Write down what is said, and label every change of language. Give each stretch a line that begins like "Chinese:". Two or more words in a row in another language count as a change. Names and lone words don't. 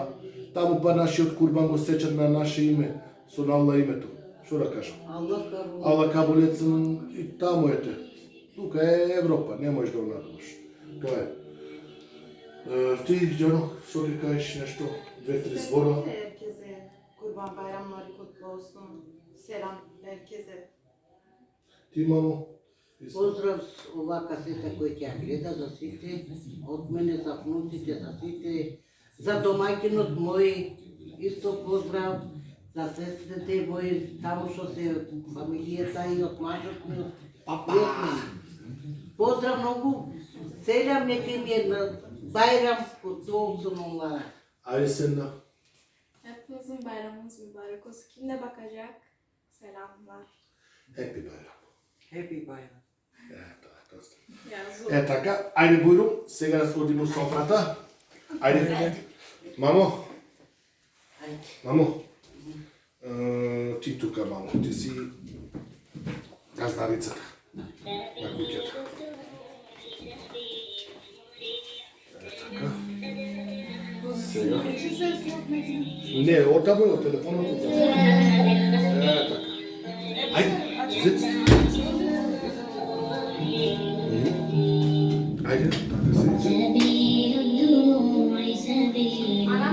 Macedonian: Таму па нашиот курбан го сечат на наше име, со на Аллах името. Што да кажам? Аллах кабулец и таму ете. Тука е Европа, не можеш да го надумаш. Тоа е. Ти, Ѓано, што ти кажеш нешто? 2-3 збора?
Turkish: Herkese Kurban Bayramları kutlu olsun. Selam herkese.
Macedonian: Ти, мамо? Поздрав ова касета кој ќе ја гледа за сите, од мене за внуците, за сите, за домаќинот мој, исто поздрав, за сестрите мои, таму што се фамилијата и од мажот ми, поздрав многу, селам нека ми е на
Turkish: Bayram kutlu olsun onlara.
Macedonian: Ајде седна.
Turkish: Hepinizin bayramınız mübarek olsun. Kim ne bakacak? Selamlar.
English: Happy Байрам. Happy Bayram.
Macedonian: Е така, ајде Бујрум, сега да сходиме у софрата. Ајде. Мамо. Мамо. Ти тука, мамо, ти си газдарицата на куќата. Така. Сега. Не, отаму е од телефонот. Така. Ајде, зец. Ајде, така се иде.
Arabic: سبيل الدموع سبيل